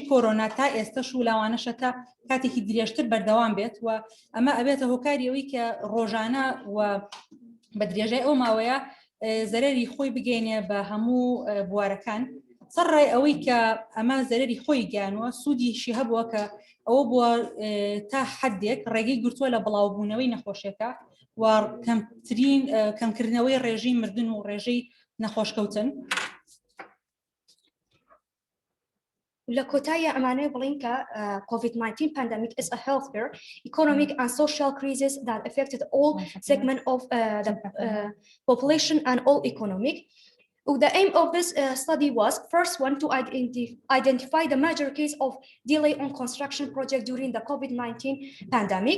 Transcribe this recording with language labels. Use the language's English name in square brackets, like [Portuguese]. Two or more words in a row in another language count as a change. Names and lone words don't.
[Central Kurdish] کۆرۆنا تا ئێستاش و لاوانەشە تا کاتێکی درێژتر بەردەوام بێت و ئەمە ئەبێتە هۆکاری ئەوەی کە ڕۆژانە و بە درێژای ئەو ماوەیە زەرەری خۆی بگەینێ بە هەموو بوارەکان سەرڕای ئەوەی کە ئەمە زەرەری خۆی گیانوە سوودیشی هەبووە کە ئەوە بووە تا حدێک ڕێگەی گرتووە لە بڵاوبوونەوەی نەخۆشیەکە و کەمکردنەوەی ڕێژەی مردن و ڕێژەی نەخۆشکەوتن لە کۆتایی ئەمانەیە بڵین کە [English] COVID-19 pandemic is a healthcare, economic and social crisis that affected all segments of the population and all economic. The aim of this study was first one to identify the major case of delay on construction project during the COVID-19 pandemic.